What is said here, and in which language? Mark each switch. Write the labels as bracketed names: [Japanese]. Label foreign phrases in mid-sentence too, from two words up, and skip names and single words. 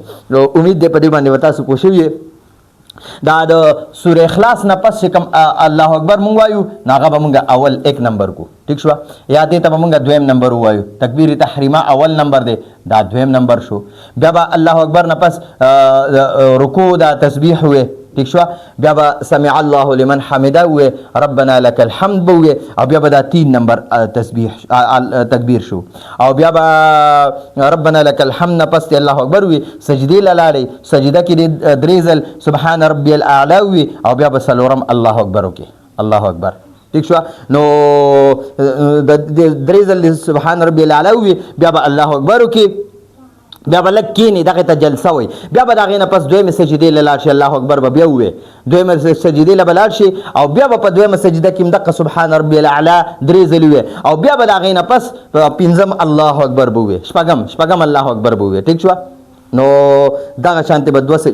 [Pashto] نو امید دې په دې باندې وتا سو پوښیږي دا د سوره اخلاص نه پس کوم [Arabic] الله اکبر [Pashto] مونږ وایو ناغه به مونږ اول 1 نمبر کو. ٹھیک شو. یا دې ته مونږ 2 نمبر وایو. تکبیر تحریمه اول نمبر دی، دا 2 نمبر شو. بیا به [Arabic] الله اکبر [Pashto] نه پس رکوع دا تسبیح وي. ٹھیک شو. بیا به [Arabic] سمع الله لمن حمده [Pashto] وي، [Arabic] ربنا لك الحمد [Pashto] وي. او بیا به دا 3 نمبر تسبیح تکبیر شو. او بیا به [Arabic] ربنا لك الحمد [Pashto] نه پس [Arabic] الله اکبر [Pashto] وي، سجدې لاړې، سجده کې 3 ځل [Arabic] سبحان ربي الاعلى [Pashto] وي او بیا به 4 [Arabic] الله اکبر [Pashto] وکي. [Arabic] الله اکبر. [Pashto] ٹھیک شو نو درې ځل [Arabic] سبحان ربي الاعلى [Pashto] وي بیا به [Arabic] الله اکبر [Pashto] وکړي بیا به لږ کښېني دغې ته جلسه وایي بیا به د هغې نه پس دویمې سجدې له لاړ شي [Arabic] الله اکبر [Pashto] به بیا ووایي دویمې سجدې له به لاړ شي او بیا به په دویمه سجده کې هم دقه [Arabic] سبحان ربي الاعلى [Pashto] 3 ځلې ووایي او بیا به د هغې نه پس پنځم [Arabic] الله اکبر [Pashto] به ووایي شپږم [Arabic] الله اکبر [Pashto] به ووایي ټیک شوه نو دغه شانتې به 2